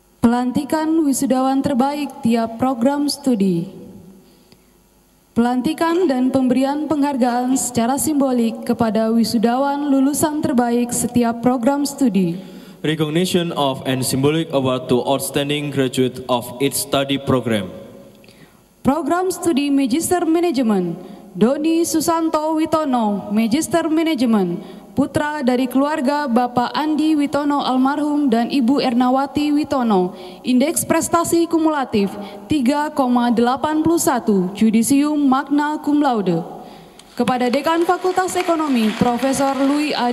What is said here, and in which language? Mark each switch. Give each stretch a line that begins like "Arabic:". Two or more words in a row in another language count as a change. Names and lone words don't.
Indonesian: Pelantikan wisudawan terbaik tiap program studi. Pelantikan dan pemberian penghargaan secara simbolik kepada wisudawan lulusan terbaik setiap program studi.
English: Recognition of and symbolic award to outstanding graduate of each study program.
Indonesian: Program studi Magister Manajemen, Doni Susanto Witono, Magister Manajemen, putra dari keluarga Bapak Andi Witono almarhum dan Ibu Ernawati Witono, indeks prestasi kumulatif 3,81,
Latin: judisium magna cum laude.
Indonesian: Kepada Dekan Fakultas Ekonomi, Profesor Louis A.